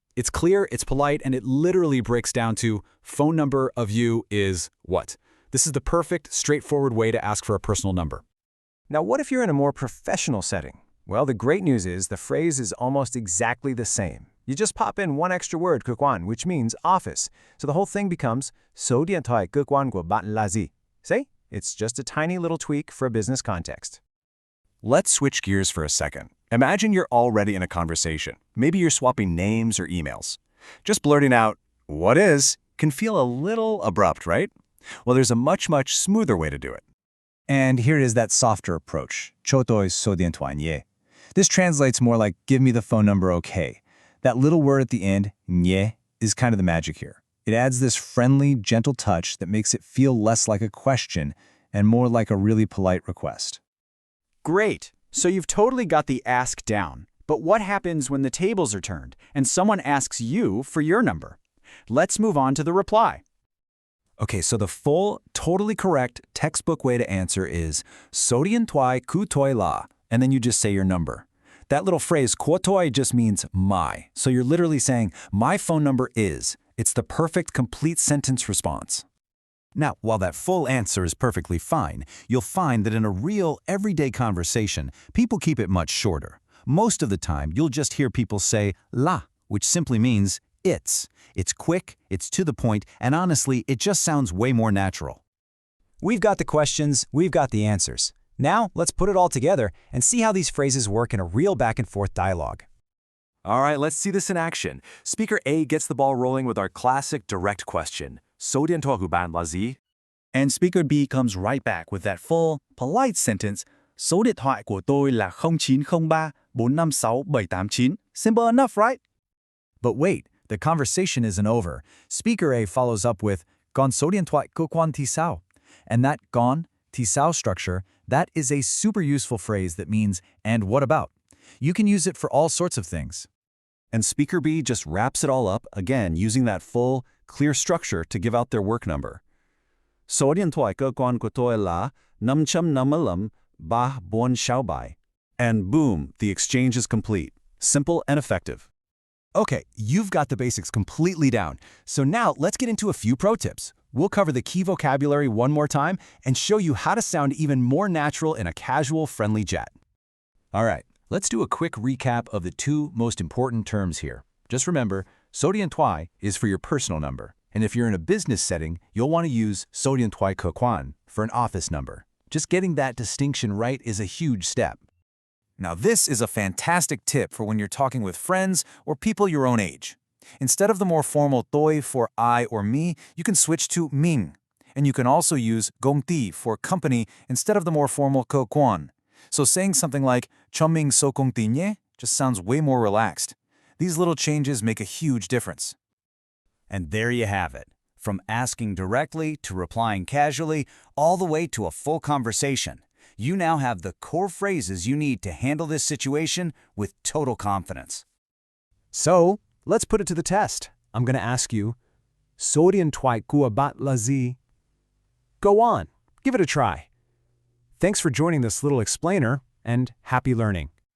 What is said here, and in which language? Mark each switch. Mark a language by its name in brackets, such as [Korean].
[English] It's clear, it's polite, and it literally breaks down to phone number of you is what? This is the perfect, straightforward way to ask for a personal number. Now, what if you're in a more professional setting? Well, the great news is the phrase is almost exactly the same. You just pop in one extra word, cơ quan, which means office. [Vietnamese] So the whole thing becomes số điện thoại cơ quan của bạn là gì? [English] See? It's just a tiny little tweak for a business context. Let's switch gears for a second. Imagine you're already in a conversation. Maybe you're swapping names or emails. Just blurting out, "What is?" can feel a little abrupt, right? Well, there's a much smoother way to do it. And here is that softer approach. [Vietnamese] Cho tôi số điện thoại nhé. [English] This translates more like give me the phone number, okay. That little word at the end, nhé, is kind of the magic here. It adds this friendly, gentle touch that makes it feel less like a question and more like a really polite request. Great. So you've totally got the ask down. But what happens when the tables are turned and someone asks you for your number? Let's move on to the reply. Okay, so the full, totally correct textbook way to answer is [Vietnamese] số điện thoại của tôi là, [English] and then you just say your number. That little phrase, của tôi, just means my. So you're literally saying, my phone number is. It's the perfect, complete sentence response. Now, while that full answer is perfectly fine, you'll find that in a real, everyday conversation, people keep it much shorter. Most of the time, you'll just hear people say la, which simply means it's. It's quick, it's to the point, and honestly, it just sounds way more natural. We've got the questions, we've got the answers. Now, let's put it all together and see how these phrases work in a real back-and-forth dialogue. All right, let's see this in action. Speaker A gets the ball rolling with our classic direct question. [Vietnamese] "Số điện thoại của bạn là gì?" [English] And speaker B comes right back with that full, polite sentence, [Vietnamese] số điện thoại của tôi là 0903 456 789. [English] Simple enough, right? But wait, the conversation isn't over. Speaker A follows up with [Vietnamese] "Con số điện thoại của quan thì sao?" [English] And that "con" thì sao structure, that is a super useful phrase that means "and what about?" You can use it for all sorts of things. And Speaker B just wraps it all up, again using that full, clear structure to give out their work number. [Vietnamese] "Số điện thoại cơ quan của tôi là 555 346. [English] And boom, the exchange is complete. Simple and effective. Okay, you've got the basics completely down. So now let's get into a few pro tips. We'll cover the key vocabulary one more time and show you how to sound even more natural in a casual, friendly chat. All right, let's do a quick recap of the two most important terms here. Just remember, số điện thoại is for your personal number. And if you're in a business setting, you'll want to use số điện thoại cơ quan for an office number. Just getting that distinction right is a huge step. Now, this is a fantastic tip for when you're talking with friends or people your own age. Instead of the more formal tôi for I or me, you can switch to mình. And you can also use công ty for company instead of the more formal cơ quan. So saying something like [Vietnamese] cho mình số công ty nhé [English] just sounds way more relaxed. These little changes make a huge difference. And there you have it. From asking directly to replying casually, all the way to a full conversation. You now have the core phrases you need to handle this situation with total confidence. So, let's put it to the test. I'm going to ask you, [Vietnamese] số điện thoại của bạn là gì? [English] Go on, give it a try. Thanks for joining this little explainer, and happy learning.